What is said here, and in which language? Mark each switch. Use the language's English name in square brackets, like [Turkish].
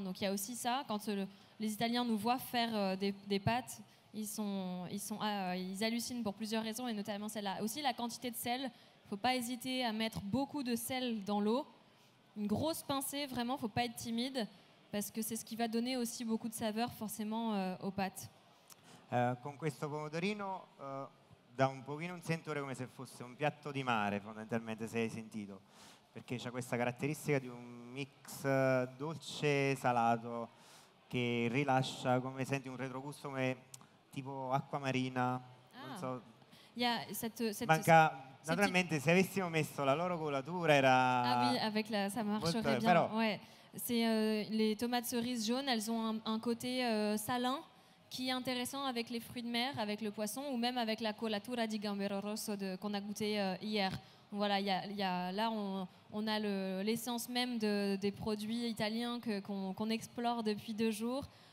[French] Donc il y a aussi ça quand les Italiens nous voient faire des pâtes, ils hallucinent pour plusieurs raisons et notamment celle-là. Aussi la quantité de sel. Il ne faut pas hésiter à mettre beaucoup de sel dans l'eau. Une grosse pincée, vraiment, il ne faut pas être timide parce que c'est ce qui va donner aussi beaucoup de saveur forcément aux pâtes. [Italian] Con questo pomodorino dà un pochino un sentore come se fosse un piatto di mare, fondamentalmente, se hai sentito, perché c'ha questa caratteristica di un mix dolce salato che rilascia, come senti, un retrogusto come tipo acqua marina. Non so. [French] Il y a [Italian] Manca. Naturalmente, se avessimo messo la loro colatura era. [French] Ah oui, avec ça marcherait bien. [Italian] Però. [French] Ouais. C'est les tomates cerises jaunes, elles ont un côté salin qui est intéressant avec les fruits de mer, avec le poisson, ou même avec la colatura di gambero rosso qu'on a goûté hier. Voilà, là on a l'essence même des produits italiens qu'on explore depuis 2 jours.